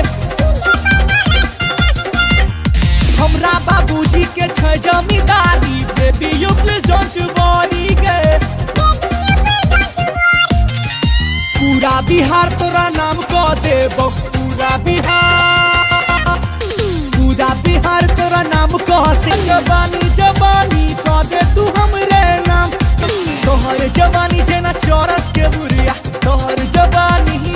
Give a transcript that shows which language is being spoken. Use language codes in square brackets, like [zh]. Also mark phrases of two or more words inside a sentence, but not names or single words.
[mai] हमरा बाबूजी के छै जमींदारी [en] baby you please don't worry [mai] गे पूरा बिहार तोरा नाम क देबो पूरा बिहार तोरा नाम क दे जवानी जवानी क दे तू हमरे नाम तोहर जवानी जेना चौरस के बुरिया तोहर जवानी